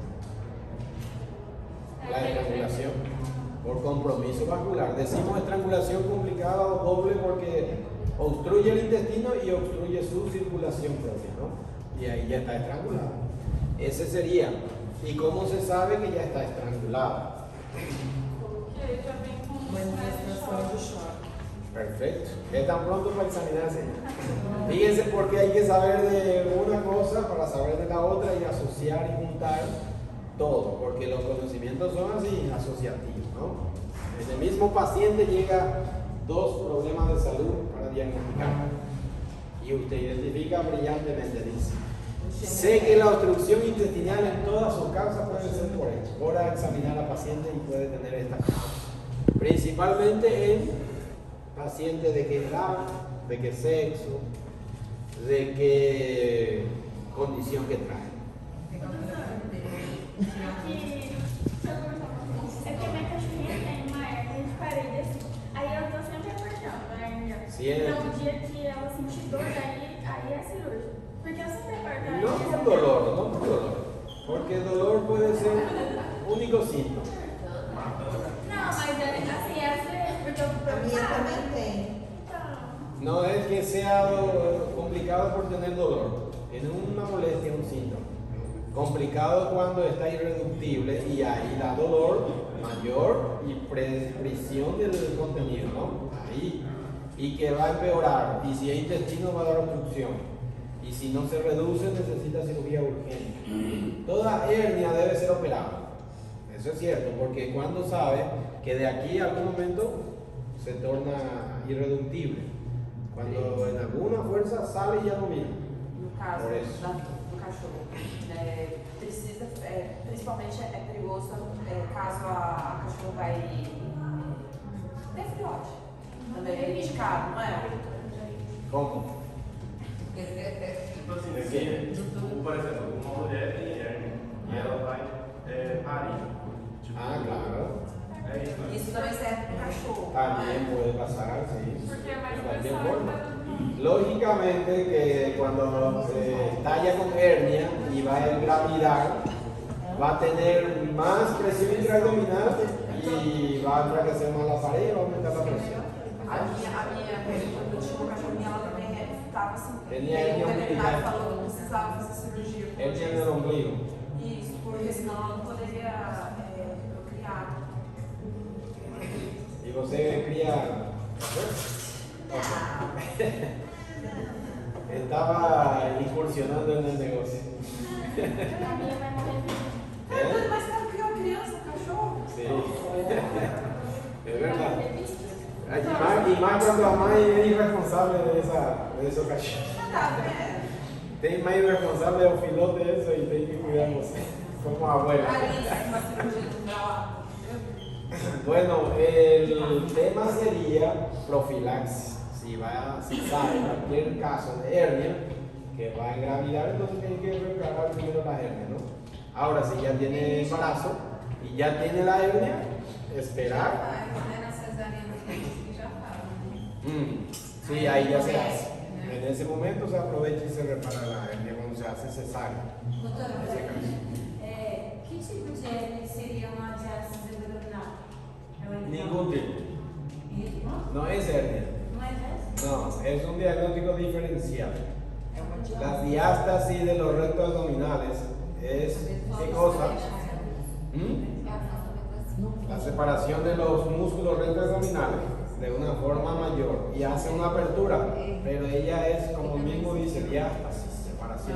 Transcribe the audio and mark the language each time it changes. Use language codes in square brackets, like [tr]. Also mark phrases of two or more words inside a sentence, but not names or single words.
[es] La estrangulación por compromiso vascular. Decimos estrangulación complicada o doble porque obstruye el intestino y obstruye su circulación propia, ¿no? Y ahí ya está estrangulado. Ese sería. ¿Y cómo se sabe que ya está estrangulado? [pt] Porque já vem com Manifestação do choque. [es] Perfecto. ¿Es tan pronto para examinarse? Fíjense porque hay que saber de una cosa para saber de la otra y asociar y juntar todo, porque los conocimientos son así, asociativos, ¿no? En el mismo paciente llega dos problemas de salud para diagnosticar y usted identifica brillantemente, dice: sé que la obstrucción intestinal en todas sus causas puede ser por esto. Ahora examinar a paciente y puede tener esta causa. Principalmente en pacientes de qué edad, de qué sexo, de qué condición que trae. [pt] É que minha cachorrinha tem uma hernia de parede assim. Aí eu tô sempre apertando a hernia. Então o dia que ela sentir dor, aí é cirúrgico. Porque eu sempre aperto a hernia. [es] No por dolor, no por dolor. Porque el dolor puede ser único síntoma. [pt] Não, mas assim, essa é porque eu tô A minha preocupada. também tem. Então, [es] No es que sea complicado por tener dolor. Es una molestia, un síntoma. Complicado cuando está irreductible y ahí da dolor mayor y presión del contenido, ¿no? Ahí. Y que va a empeorar. Y si es intestino va a dar obstrucción. Y si no se reduce necesita cirugía urgente. Toda hernia debe ser operada. Eso es cierto, porque cuando sabe que de aquí a algún momento se torna irreductible. Cuando en alguna fuerza sale y ya no viene. [pt] No caso Por isso. do cachorro, precisa, principalmente é perigoso caso a cachorro vai ter filhote. Também é indicado, não é? [es] ¿Cómo? [pt] Tipo assim, É se, que- por exemplo, uma mulher tem hernia e ela vai parir. Tipo, claro. É isso, né? Isso também serve para o cachorro. [es] También puede pasar, sí. [pt] Porque é mais [es] De cualquier [pt] pressão [es] forma. [pt] para [es] Lógicamente que cuando se estalla con hernia y va a gravidar, va a tener más presión intraabdominal y va a enfraquecer más la pared y va a aumentar la presión. [pt] A minha quando eu tinha uma cachorrinha, ela também estava assim. [es] Tenía [pt] E [es] hernia [pt] o veterinário [es] umbilical. [pt] falou que precisava fazer cirurgia. [es] Hernia en el ombligo. [pt] Isso, porque senão ela não poderia procriar. [es] Y você cría. Estaba incursionando en el negocio. [pt] A minha vai morrer. Mas sabe que é uma criança, cachorro? [es] Sí. Es verdad. Y más cuando la madre es irresponsable de esos cachorros. [pt] Tá vendo? [es] Tem más irresponsable de filote de eso y [pt] tem que [es] cuidarnos como abuela. [pt] Alice, uma cirurgia do grau. [es] Bueno, el tema sería profilaxis. Si sabe cualquier caso de hernia que va a engravidar, entonces tiene que preparar primero la hernia, ¿no? Ahora, si ya tiene embarazo y ya tiene la hernia, esperar. Sí, ahí ya se hace. En ese momento se aprovecha y se repara la hernia cuando se hace cesárea. [pt] Doutora, [es] En ese caso. [pt] que tipo de hernia seria uma diálise abdominal? É o [es] Ningún tipo. [pt] Não? [es] No es hernia. [pt] Não é essa? [es] No, es un diagnóstico diferencial. La diástasis de los rectos abdominales es ¿qué cosa? La separación de los músculos rectos abdominales de una forma mayor y hace una apertura, pero ella es, como el mismo dice, diástasis, separación.